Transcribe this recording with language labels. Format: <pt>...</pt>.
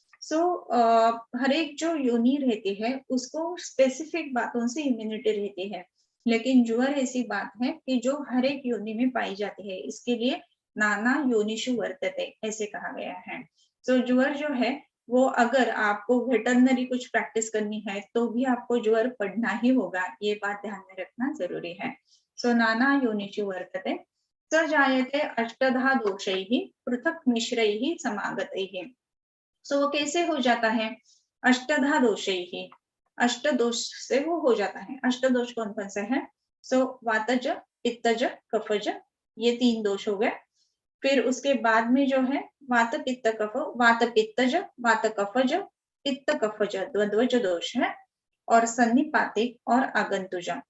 <hi>हर एक जो योनि रहती है उसको स्पेसिफिक बातों से इम्यूनिटी रहती है, लेकिन ज्वर ऐसी बात है कि जो हर एक योनि में पाई जाती है, इसके लिए</hi> <sa>नाना योनिषु वर्तते</sa> <hi>ऐसे कहा गया है। ज्वर जो है वो अगर आपको वेटरनरी कुछ प्रैक्टिस करनी है तो भी आपको ज्वर पढ़ना ही होगा, ये बात ध्यान में रखना जरूरी है।</hi> <sa>नाना योनिषु वर्तते स जायते अष्टधा दोषैः पृथक मिश्रैः समागतैः।</sa> <hi>वो कैसे हो जाता है, अष्टधा दोषैः, अष्ट दोष से वो हो जाता है। अष्ट दोष कौन कौन से हैं, वातज, पित्तज, कफज, ये 3 दोष हो गए। फिर उसके बाद में जो है वात पित्त कफ, वात पित्तज, वात कफज, पित्त कफज द्वंद्वज दोष है, और सन्निपातिक और आगंतुज,</hi>